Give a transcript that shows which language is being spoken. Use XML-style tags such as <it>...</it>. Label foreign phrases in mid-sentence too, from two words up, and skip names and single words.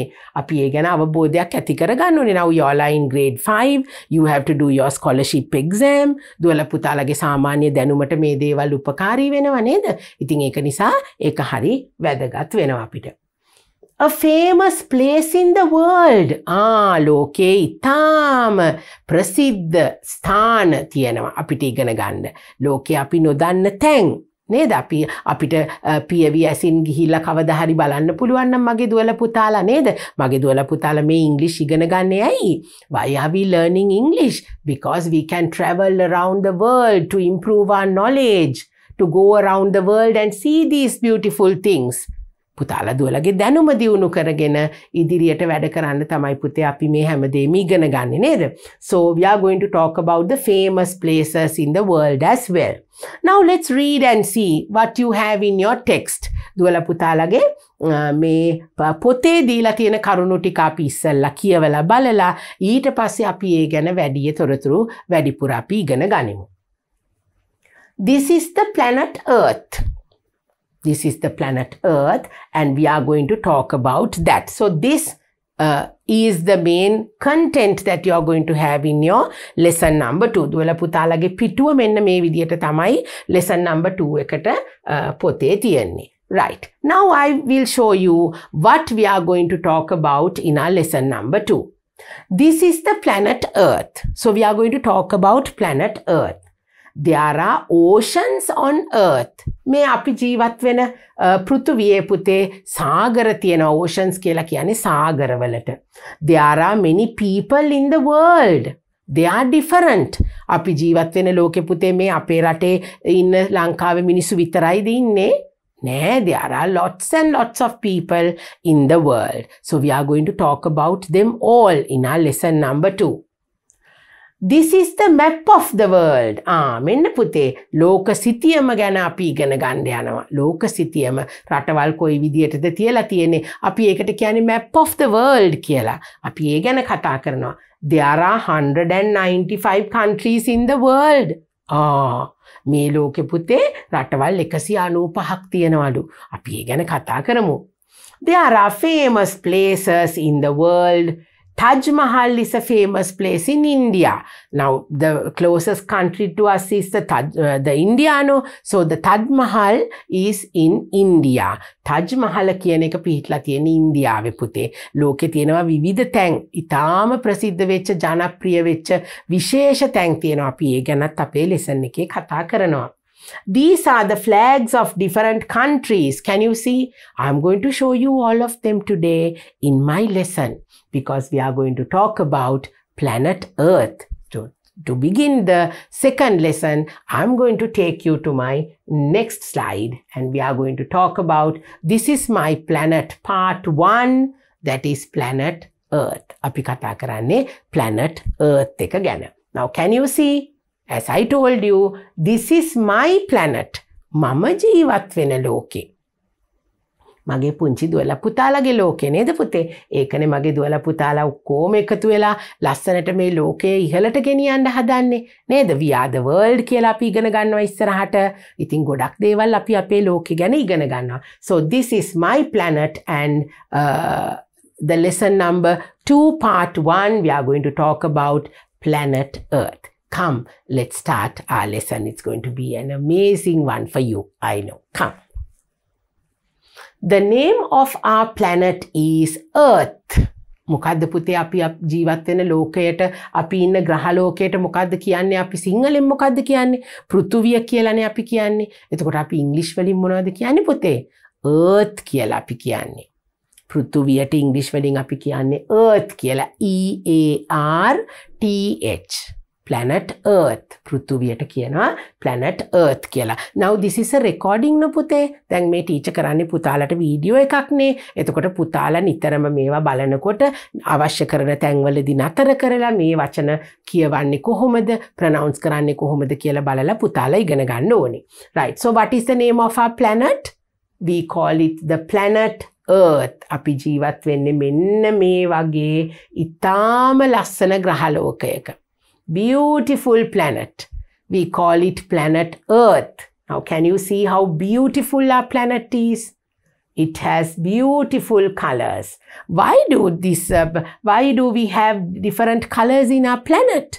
<si>අපි ඒ ගැන අවබෝධයක් ඇති කර ගන්න ඕනේ.</si> <en>Now you are in grade 5. You have to do your scholarship exam.</en> <si>දුවලා පුතාලාගේ සාමාන්‍ය දැනුමට මේ දේවල් උපකාරී වෙනවා නේද? ඉතින් ඒක නිසා ඒක හරි වැදගත් වෙනවා අපිට.</si> <en>A famous place in the world.</en> <si>ලෝකේ ඉතාම ප්‍රසිද්ධ ස්ථාන තියෙනවා අපිට ඉගෙන ගන්න. ලෝකේ අපි නොදන්න තැන් නේද? අපිට පියවි ඇසින් ගිහිල්ලා කවදා හරි බලන්න පුළුවන් නම් මගේ දුවලා පුතාලා නේද? මගේ දුවලා පුතාලා මේ ඉංග්‍රීසි ඉගෙන ගන්නේ ඇයි?</si> <en>Why are we learning English? Because we can travel around the world to improve our knowledge, to go around the world and see these beautiful things.</en> <si>පුතාලා දුවලගේ දැනුම දියුණු කරගෙන ඉදිරියට වැඩ කරන්න තමයි පුතේ අපි මේ හැමදේම ඉගෙන ගන්නේ නේද?</si> <en>So we are going to talk about the famous places in the world as well. Now let's read and see what you have in your text.</en> <si>දුවලා පුතාලාගේ මේ පොතේ දීලා තියෙන කරුණු ටික අපි ඉස්සෙල්ලා කියවලා බලලා ඊට පස්සේ අපි ඒ ගැන වැඩි තොරතුරු වැඩිපුර අපි ඉගෙන ගනිමු.</si> <en>This is the planet Earth. This is the planet Earth and we are going to talk about that. So this is the main content that you are going to have in your lesson number 2.</en> <si>දුවලා පුතාලගේ පිටුව මෙන්න මේ විදියට තමයි</si> <en>lesson number 2</en> <si>එකට පොතේ තියෙන්නේ.</si> <en>Right. Now I will show you what we are going to talk about in our lesson number 2. This is the planet Earth. So we are going to talk about planet Earth. There are oceans on Earth.</en> <si>මේ අපි ජීවත් වෙන පෘථුවියේ පුතේ සාගර තියෙනවා. Oceans කියලා කියන්නේ සාගරවලට.</si> <en>There are many people in the world. They are different.</en> <si>අපි ජීවත් වෙන ලෝකෙ පුතේ මේ අපේ රටේ ඉන්න ලංකාවේ මිනිස්සු විතරයිද ඉන්නේ? නෑ,</si> <en>there are lots and lots of people in the world. So we are going to talk about them all in our lesson number 2. This is the map of the world.</en> <si>මෙන්න පුතේ ලෝක සිතියම ගැන අපි ඉගෙන ගන්න යනවා. ලෝක සිතියම රටවල් කොයි විදියටද තියලා තියෙන්නේ. අපි ඒකට කියන්නේ</si> <en>map of the world</en> <si>කියලා. අපි ඒ ගැන කතා කරනවා.</si> <en>There are 195 countries in the world.</en> <si>මේ ලෝකෙ පුතේ රටවල් 195ක් තියෙනවලු. අපි ඒ ගැන කතා කරමු.</si> <en>There are famous places in the world. Taj Mahal is a famous place in India. Now, the closest country to us is the India, no? So, the Taj Mahal is in India.</en> <si>Taj Mahal කියන එක පිහිටලා තියෙන ඉන්දියාවේ පුතේ. ලෝකේ තියෙනවා විවිධ තැන්. ඉතාම ප්‍රසිද්ධ වෙච්ච ජනප්‍රිය වෙච්ච විශේෂ තැන් තියෙනවා. අපි ඒ ගැනත් අපේ lesson එකේ කතා කරනවා.</si> <en>These are the flags of different countries. Can you see? I'm going to show you all of them today in my lesson because we are going to talk about planet Earth. To begin the second lesson, I'm going to take you to my next slide and we are going to talk about this is my planet part 1, that is planet Earth.</en> <si>අපි කතා කරන්නේ</si> <en>planet Earth</en> <si>එක ගැන.</si> <en>Now can you see? As I told you, this is my planet.</en> <si>මම ජීවත් වෙන ලෝකේ. මගේ පුංචි දුවලා පුතාලගේ ලෝකේ නේද පුතේ? ඒකනේ මගේ දුවලා පුතාලා ඔක්කොම එකතු වෙලා ලස්සනට මේ ලෝකේ ඉහළට ගෙනියන්න හදන්නේ නේද?</si> <en>We are the world</en> <si>කියලා අපි ඉගෙන ගන්නවා ඉස්සරහට. ඉතින් ගොඩක් දේවල් අපි අපේ ලෝකේ ගැන ඉගෙන ගන්නවා.</si> <en>So this is my planet and the lesson number 2 part 1 we are going to talk about planet Earth. Come, let's start our lesson. It's going to be an amazing one for you. I know. Come. The name of our planet is Earth.</en> <si>මොකද්ද පුතේ අපි ජීවත් වෙන ලෝකයට අපි ඉන්න ග්‍රහ ලෝකයට මොකද්ද කියන්නේ අපි සිංහලෙන් මොකද්ද කියන්නේ පෘථුවිය කියලානේ අපි කියන්නේ. එතකොට අපි ඉංග්‍රීසි වලින් මොනවද කියන්නේ පුතේ? Earth කියලා අපි කියන්නේ. පෘථුවියට ඉංග්‍රීසි වලින් අපි කියන්නේ Earth කියලා.</si> <en>EARTH. Planet Earth.</en> <si>පෘථුවියට කියනවා</si> <en>planet Earth</en> <si>කියලා.</si> <en>Now this is a recording no පුතේ.</en> <si>දැන් මේ ටීචර් කරන්නේ පුතාලට වීඩියෝ එකක්නේ. එතකොට පුතාලා නිතරම මේවා බලනකොට අවශ්‍ය කරන තැන්වලදී නතර කරලා මේ වචන කියවන්නේ කොහොමද, ප්‍රොනවුන්ස් කරන්නේ කොහොමද කියලා බලලා පුතාලා ඉගෙන ගන්න ඕනේ.</si> <en>Right. So what is the name of our planet? We call it the planet Earth.</en> <si>අපි ජීවත් වෙන්නේ මෙන්න මේ වගේ ඉතාම ලස්සන ග්‍රහ ලෝකයක.</si> <en>Beautiful planet. We call it planet Earth. Now can you see how beautiful our planet is? It has beautiful colors. Why do we have different colors in our planet?</en>